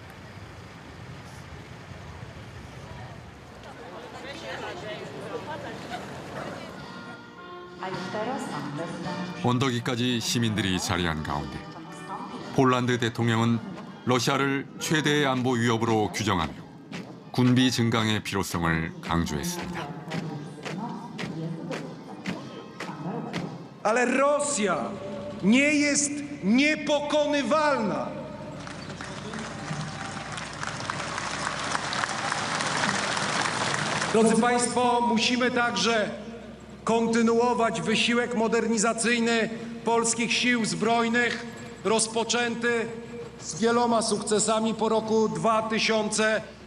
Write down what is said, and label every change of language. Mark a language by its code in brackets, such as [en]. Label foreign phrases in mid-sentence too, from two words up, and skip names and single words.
[ko] 언덕위까지 시민들이 자리한 가운데 폴란드 대통령은 러시아를 최대의 안보 위협으로 규정하며 군비 증강의 필요성을 강조했습니다. [pl] Ale Rosja nie jest niepokonywalna. Drodzy Państwo, musimy także kontynuować wysiłek modernizacyjny polskich sił zbrojnych, rozpoczęty z wieloma sukcesami po roku 2000.